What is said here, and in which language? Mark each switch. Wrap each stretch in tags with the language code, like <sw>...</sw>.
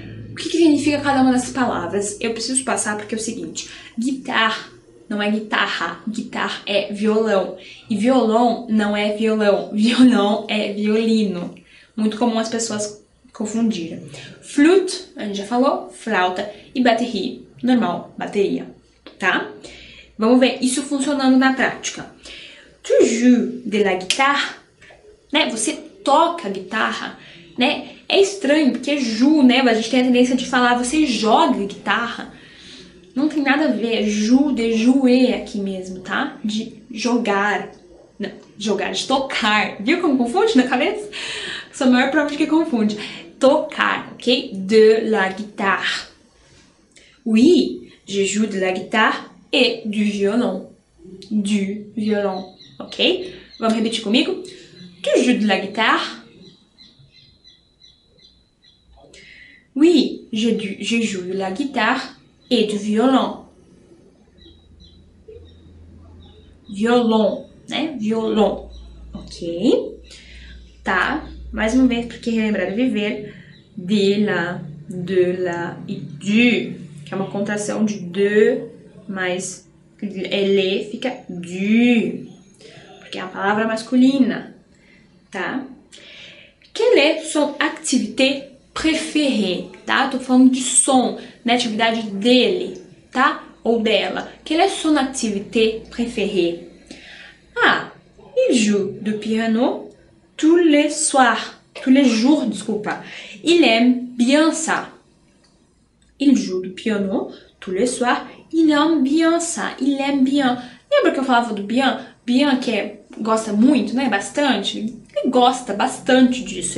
<pt>O que significa cada uma dessas palavras? Eu preciso passar porque é o seguinte, guitarra não é guitarra, guitarra é violão, e violão não é violão, violão é violino, muito comum as pessoas confundirem. Flute, a gente já falou, flauta, e batterie, normal, bateria, tá? Vamos ver isso funcionando na prática.</pt> <fr>Tu joues de la guitare, né?</fr> <pt>Você toca a guitarra, né? É estranho, porque joue, né? A gente tem a tendência de falar, você joga guitarra. Não tem nada a ver, é joue, de jouer aqui mesmo, tá? De jogar. Não, jogar, de tocar. Viu como confunde na cabeça? Sou a maior prova de que confunde.</pt> <fr>Tocar, ok? De la guitare. Oui, je joue de la guitare et du violon. Du violon,</fr> <pt>ok? Vamos repetir comigo?</pt> <fr>Tu joues de la guitare? Oui, je joue de la guitare et du violon. Violon, né? Violon, ok?</fr> <pt>Tá, mais uma vez, porque relembrar é viver. De la e du, que é uma contração de de, mas ele fica du, porque é uma palavra masculina, tá?</pt> <fr>Quelle est son activité préférée, tá?</fr> <pt>Tô falando de som, né? Atividade dele, tá? Ou dela.</pt> <fr>Quelle est son activité préférée? Il joue du piano tous les soirs. Tous les jours,</fr> <pt>desculpa.</pt> <fr>Il aime bien ça. Il joue du piano tous les soirs. Il aime bien ça. Il aime bien.</fr> <pt>Lembra que eu falava do bien? Bien que é, gosta muito, né? Bastante. Ele gosta bastante disso.</pt>